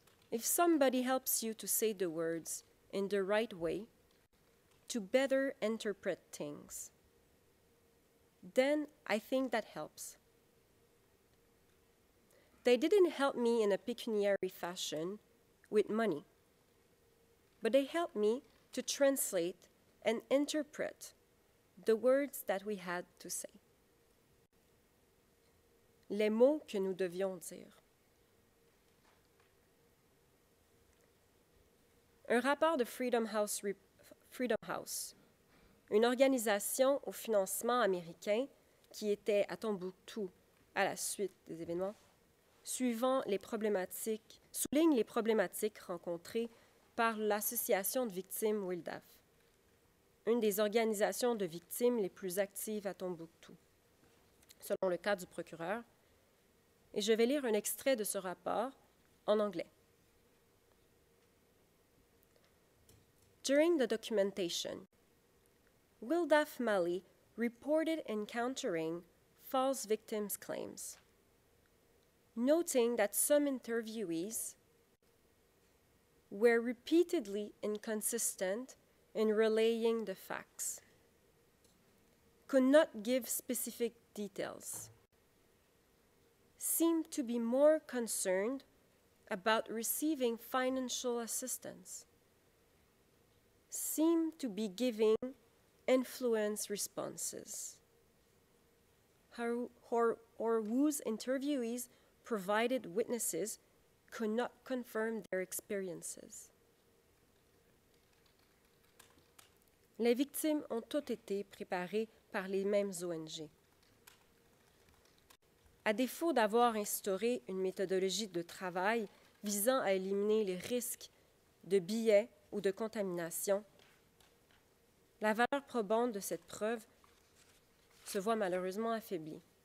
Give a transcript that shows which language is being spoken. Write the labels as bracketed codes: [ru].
[en] If somebody helps you to say the words in the right way, to better interpret things, then I think that helps. They didn't help me in a pecuniary fashion with money, but they helped me to translate and interpret the words that we had to say. [fr] Les mots que nous devions dire. Un rapport de Freedom House, une organisation au financement américain qui était à Tombouctou à la suite des événements, souligne les problématiques rencontrées par l'Association de victimes WILDAF, une des organisations de victimes les plus actives à Tombouctou, selon le cas du procureur. Et je vais lire un extrait de ce rapport en anglais. [en] During the documentation, WILDAF Mali reported encountering false victims' claims, noting that some interviewees were repeatedly inconsistent in relaying the facts, could not give specific details, seemed to be more concerned about receiving financial assistance, seemed to be giving influence responses, or whose interviewees provided witnesses could not confirm their experiences. [fr] Les victimes ont toutes été préparées par les mêmes ONG. À défaut d'avoir instauré une méthodologie de travail visant à éliminer les risques de biais ou de contamination, la valeur probante de cette preuve se voit malheureusement affaiblie.